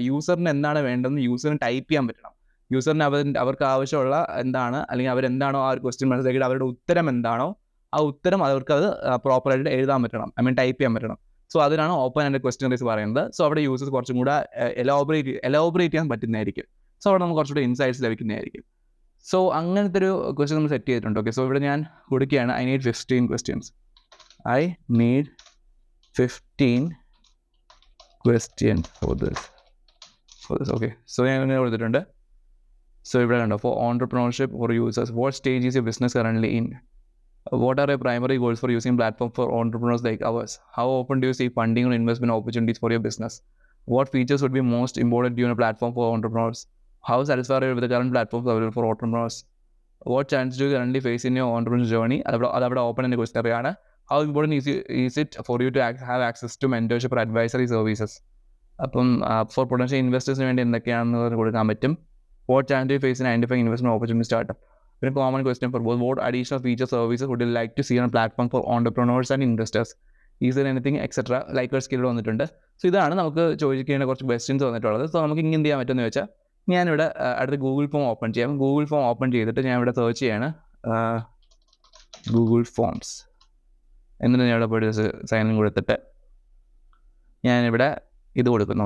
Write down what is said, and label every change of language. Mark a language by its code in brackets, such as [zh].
[ml] യൂസറിന് എന്താണ് വേണ്ടതെന്ന് യൂസറിന് ടൈപ്പ് ചെയ്യാൻ പറ്റണം. യൂസറിന് അവർക്ക് ആവശ്യമുള്ള എന്താണ്, അല്ലെങ്കിൽ അവരെന്താണോ ആ ഒരു ക്വസ്റ്റ്യൻ മനസ്സിലാക്കിയിട്ട് അവരുടെ ഉത്തരം എന്താണോ ആ ഉത്തരം അവർക്കത് പ്രോപ്പറായിട്ട് എഴുതാൻ പറ്റണം, ഐ മീൻ ടൈപ്പ് ചെയ്യാൻ പറ്റണം. സോ അതിനാണ് ഓപ്പൺ എൻഡ് ക്വസ്റ്റ്യനറീസ് പറയുന്നത്. സോ അവിടെ യൂസേഴ്സ് കുറച്ചും കൂടെ എലോബറേറ്റ് ചെയ്യാൻ പറ്റുന്നതായിരിക്കും. സോ അവിടെ നമുക്ക് കുറച്ചുകൂടെ ഇൻസൈറ്റ്സ് ലഭിക്കുന്നതായിരിക്കും. സോ അങ്ങനത്തെ ഒരു ക്വസ്റ്റ്യൻ നമ്മൾ സെറ്റ് ചെയ്തിട്ടുണ്ട്. ഓക്കെ, സോ ഇവിടെ ഞാൻ കൊടുക്കുകയാണ് [en] I need 15 questions. I need 15 questions for this. [ml] Okay, so ഞാൻ ഇങ്ങനെ കൊടുത്തിട്ടുണ്ട്. സോ ഇവിടെ കണ്ടോ, [en] For entrepreneurship for users, what stage is your business currently in? What are your primary goals for using platform for entrepreneurs like ours? How often do you see funding or investment opportunities for your business? What features would be most important to you on a platform for entrepreneurs? How satisfied are you with the current platforms available for entrepreneurs? What challenges do you currently face in your entrepreneurship journey? [ml] അതവിടെ open എന്ന question ആണ്. [en] How important is it for you to have access to mentorship or advisory services? [ml] അപ്പം four potential ഇൻവെസ്റ്റേഴ്സിന് വേണ്ടി എന്തൊക്കെയാണെന്ന് കൊടുക്കാൻ പറ്റും. [en] What challenges do you face in identifying investment opportunity startup? A common question for both. What additional feature services would you like to see on a platform for entrepreneurs and investors? Is there anything etc. [ml] ലൈക്കേർട്ട് skill വന്നിട്ടുണ്ട്. So ഇതാണ് നമുക്ക് ചോദിക്കേണ്ട കുറച്ച് questions വന്നിട്ടുള്ളത്. So നമുക്ക് ഇങ്ങനെ എന്ത് ചെയ്യാൻ പറ്റുമെന്ന് വെച്ചാൽ ഞാനിവിടെ അടുത്ത് ഗൂഗിൾ ഫോം ഓപ്പൺ ചെയ്യാം. ഗൂഗിൾ ഫോം ഓപ്പൺ ചെയ്തിട്ട് ഞാൻ ഇവിടെ സെർച്ച് ചെയ്യാണ് ഗൂഗിൾ ഫോംസ്. എന്നിട്ട് ഞാൻ ഇവിടെ പോയിട്ട് സൈൻ ഇൻ കൊടുത്തിട്ട് ഞാനിവിടെ ഇത് കൊടുക്കുന്നു.